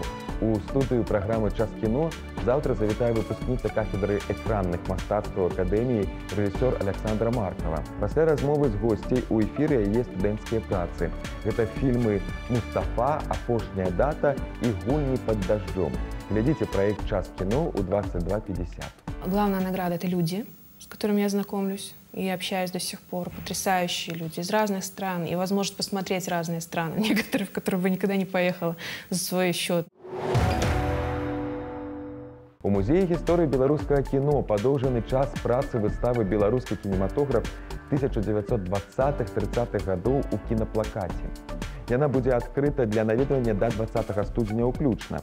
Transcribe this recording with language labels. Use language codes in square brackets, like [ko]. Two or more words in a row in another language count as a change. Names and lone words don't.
[be] У студыю праграмы «Час кіно» заўтра завітае выпускніца кафедры экранных мастацтваў акадэміі рэжысёр Александра Маркова. Пасля размовы з госцей у эфіры яе студэнцкія працы. Гэта фільмы «Мустафа», «Апошняя дата» і «Гульні пад дажджом». Глядзіце праект «Час кіно» у 22:50. [ru] Главная награда – это люди, с которыми я знакомлюсь и общаюсь до сих пор. Потрясающие люди из разных стран. И возможность посмотреть разные страны, некоторые, в которые бы никогда не поехала за свой счет. [be] У музеі гісторыі беларускага кіно падоўжаны час працы выставы «Беларускі кінематограф 1920-30-х гадоў у кінаплакаце». Яна будзе адкрыта для наведвання да 20 студзеня ўключна.